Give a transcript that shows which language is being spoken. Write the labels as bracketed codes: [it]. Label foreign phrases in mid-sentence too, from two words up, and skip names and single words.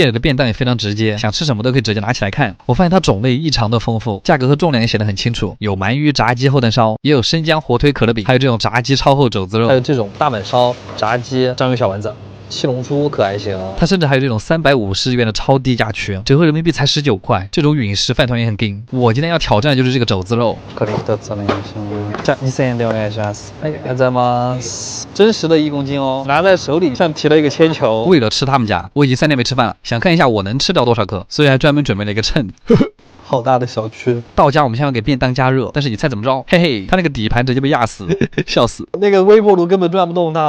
[zh] 店里的便当也非常直接，想吃什么都可以直接拿起来看。我发现它种类异常的丰富，价格和重量也写得很清楚，有鳗鱼炸鸡厚蛋烧，也有生姜火腿可乐饼，还有这种炸鸡超厚肘子肉，还有这种大阪烧、炸鸡、章鱼小丸子。七龙珠可还行，它甚至还有这种350元的超低价区，折合人民币才19块。这种陨石饭团也很劲。我今天要挑战的就是这个肘子肉。 [ja] じゃあ2000円でお願いします。ありがとうございます。 [zh] 真实的1公斤哦，拿在手里像提了一个铅球。为了吃他们家，我已经3天没吃饭了，想看一下我能吃掉多少克，所以还专门准备了一个秤。好大的小区。到家我们先要给便当加热，但是你猜怎么着？嘿嘿，他那个底盘直接被压死，笑死。那个微波炉根本转不动它。